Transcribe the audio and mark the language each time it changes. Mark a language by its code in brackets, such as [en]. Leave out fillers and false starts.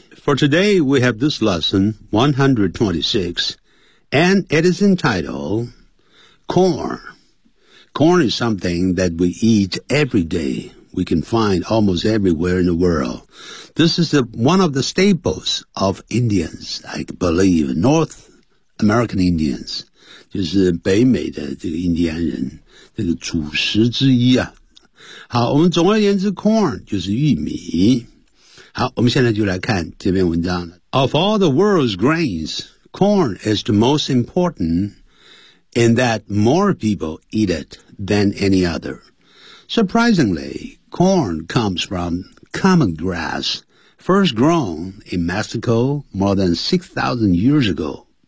[en] For today, we have this lesson 126, and it is entitled Corn. Corn is something that we eat every day. We can find almost everywhere in the world. This is one of the staples of Indians, I believe, North American Indians. [zh] 就是北美的这个印第安人这个主食之一啊。好，我们总而言之 corn 就是玉米。好，我们现在就来看这篇文章了。 [en] Of all the world's grains, corn is the most important in that more people eat it than any other. Surprisingly, corn comes from common grass, first grown in Mexico more than 6,000 years ago.